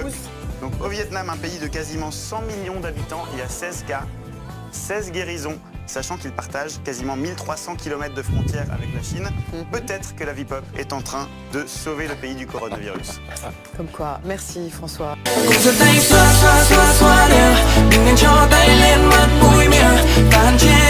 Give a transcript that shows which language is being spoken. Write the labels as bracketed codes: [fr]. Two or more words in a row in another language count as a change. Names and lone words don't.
[fr] Donc au Vietnam, un pays de quasiment 100 millions d'habitants, il y a 16 cas, 16 guérisons, sachant qu'ils partagent quasiment 1300 km de frontières avec la Chine. Peut-être que la V-pop est en train de sauver le pays du coronavirus. Comme quoi, merci François. [vi] Cùng giơ tay xoa xoa xoa xoa đều đừng nên cho tay lên mắt mũi miệng